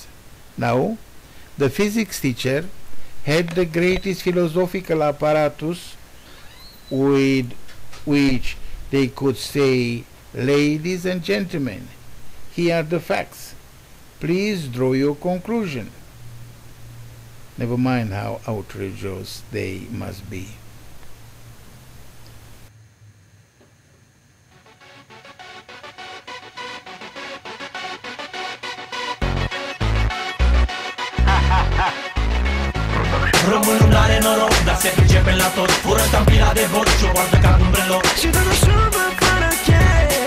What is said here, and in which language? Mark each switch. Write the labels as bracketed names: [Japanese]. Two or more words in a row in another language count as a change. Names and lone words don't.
[English] Now, the physics teacher had the greatest philosophical apparatus with which they could say, "Ladies and gentlemen, here are the facts. Please draw your conclusion." Never mind how outrageous they must be. [Romanian] Românul n-are noroc, dar se pricepe la tot. Fură tampila de vot și o poartă ca un breloc. Și toată șurubă fără cheie.